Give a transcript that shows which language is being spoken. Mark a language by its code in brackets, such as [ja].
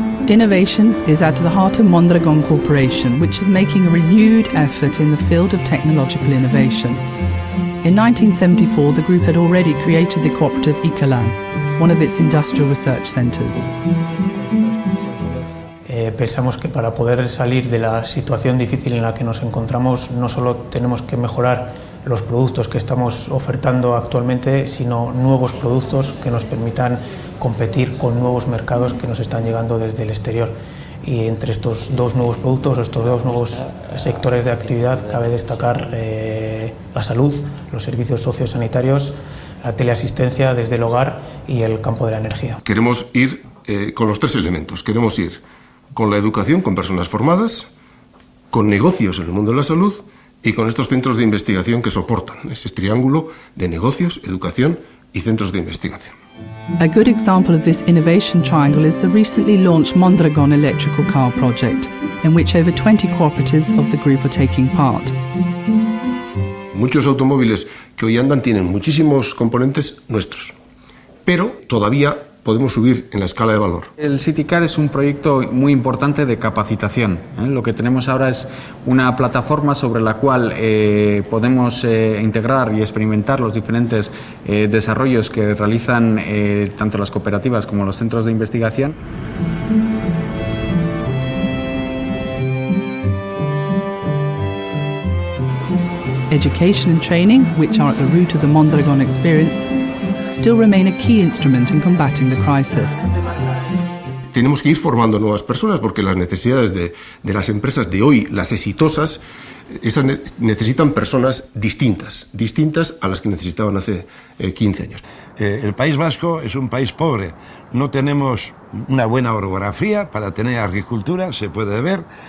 [en] Innovation is at the heart of Mondragon Corporation, which is making a renewed effort in the field of technological innovation. In 1974, the group had already created the cooperative Ikalan, one of its industrial research centres. [es] Pensamos que para poder salir de la situación difícil en la que nos encontramos, no solo tenemos que mejorar los productos que estamos ofertando actualmente, sino nuevos productos que nos permitan competir con nuevos mercados que nos están llegando desde el exterior. Y entre estos dos nuevos productos, estos dos nuevos sectores de actividad, cabe destacar la salud, los servicios sociosanitarios, la teleasistencia desde el hogar y el campo de la energía. Queremos ir con los tres elementos. Queremos ir con la educación, con personas formadas, con negocios en el mundo de la salud y con estos centros de investigación que soportan ese triángulo de negocios, educación y centros de investigación. [en] A good example of this innovation triangle is the recently launched Mondragon electrical car project, in which over 20 cooperatives of the group are taking part. [es] Muchos automóviles que hoy andan tienen muchísimos componentes nuestros, pero todavía podemos subir en la escala de valor. El CityCar es un proyecto muy importante de capacitación. Lo que tenemos ahora es una plataforma sobre la cual podemos integrar y experimentar los diferentes desarrollos que realizan tanto las cooperativas como los centros de investigación. [en] Education and training, which are at the root of the Mondragon experience, still remain a key instrument in combating the crisis. [es] Tenemos que ir formando nuevas personas porque las necesidades de las empresas de hoy, las exitosas, esas necesitan personas distintas a las que necesitaban hace 15 años. El País Vasco es un país pobre. No tenemos una buena orografía para tener agricultura, se puede ver.